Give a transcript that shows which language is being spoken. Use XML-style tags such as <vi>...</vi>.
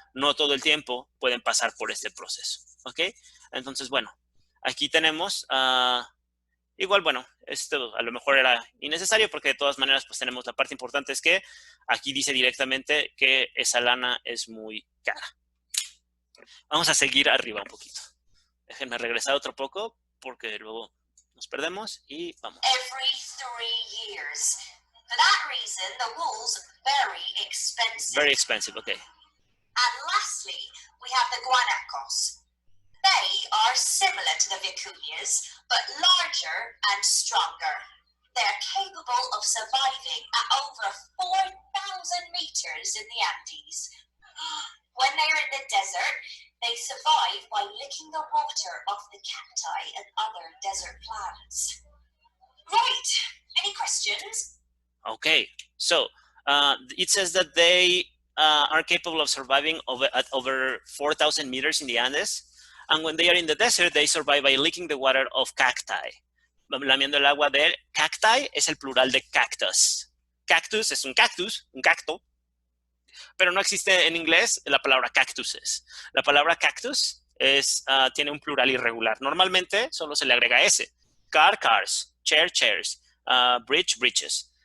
<es>No todo el tiempo pueden pasar por este proceso. ¿Ok? Entonces, bueno, aquí tenemos, igual, bueno, esto a lo mejor era innecesario porque de todas maneras pues tenemos la parte importante es que aquí dice directamente que esa lana es muy cara. Vamos a seguir arriba un poquito. Déjenme regresar otro poco porque luego nos perdemos y vamos.</es> <en>Every 3 years. For that reason, the wool's very expensive. Very expensive, okay. And lastly, we have the Guanacos. They are similar to the vicuñas, but larger and stronger. They're capable of surviving at over 4,000 meters in the Andes. When they're in the desert, they survive by licking the water off the cacti and other desert plants. Right, any questions? Okay, so it says that they are capable of surviving at over 4,000 meters in the Andes. And when they are in the desert, they survive by licking the water of cacti.</en> <es>Lamiendo el agua de cacti es el plural de cactus. Cactus es un cactus, un cacto, pero no existe en inglés la palabra cactuses. La palabra cactus tiene un plural irregular. Normalmente solo se le agrega S. Car, cars. Chair, chairs. Bridge, bridges.</es>